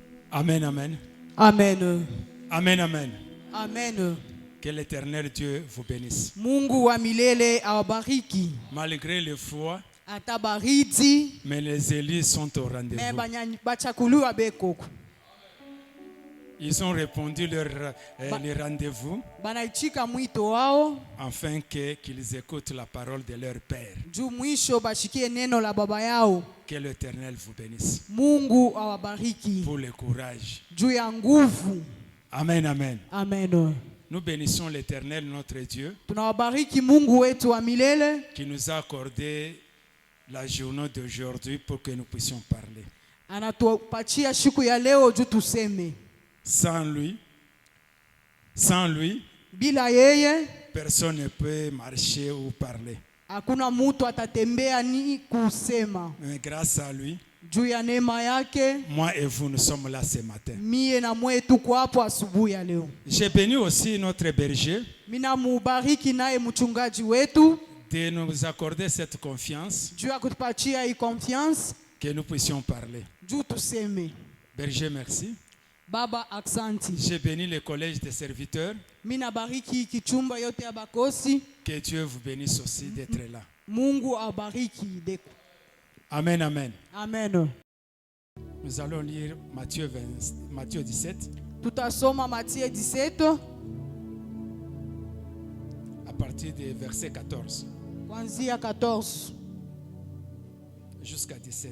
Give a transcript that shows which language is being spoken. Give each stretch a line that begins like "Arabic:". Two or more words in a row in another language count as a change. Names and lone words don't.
French: Amen, amen.
Swahili: Amen.
French: Amen, amen.
Swahili: Amen.
French: Que l'Éternel Dieu vous bénisse.
Swahili: Mungu wa milele awabariki.
French: Malgré le froid,
Swahili: Atabaridi
French: mais les élus sont au rendez-vous.
Swahili: bachakuliwa bekoko.
French: Ils ont répondu les rendez-vous
Swahili: Banaichika mwito wao
French: afin qu'ils écoutent la parole de leur Père.
Swahili: juu mwisho bashikie neno la baba yao.
French: Que l'Éternel vous bénisse.
Swahili: Mungu awabariki
French: Pour le courage.
Swahili: juu ya nguvu.
French: Amen, amen.
Swahili: Amen.
French: Nous bénissons l'Éternel, notre Dieu,
Swahili: Tunawabariki Mungu wetu wa milele
French: qui nous a accordé la journée d'aujourd'hui pour que nous puissions parler.
Swahili: anatupatia siku ya leo juu tuseme.
French: Sans lui,
Swahili: Bila yeye
French: personne ne peut marcher ou parler.
Swahili: hakuna mtu atatembea ni kusema.
French: Mais grâce à lui,
Swahili: Juu ya neema yake
French: moi et vous, nous sommes là ce matin.
Swahili: mie na mwe tuko hapo asubuhi ya leo.
French: J'ai béni aussi notre berger
Swahili: Mina mubariki naye mchungaji wetu
French: de nous accorder cette confiance
Swahili: juu ya kutupatia hii confiance
French: que nous puissions parler.
Swahili: juu tuseme.
French: Berger, merci.
Swahili: Baba aksanti.
French: J'ai béni le collège des serviteurs.
Swahili: Mina bariki kichumba yote ya bakosi.
French: Que Dieu vous bénisse aussi d'être là.
Swahili: Mungu abariki deko.
French: Amen, amen.
Swahili: Amen.
French: Nous allons lire Matthieu 17
Swahili: Tutasoma Matthieu 17
French: à partir du verset 14
Swahili: kuanzia 14
French: jusqu'à 17.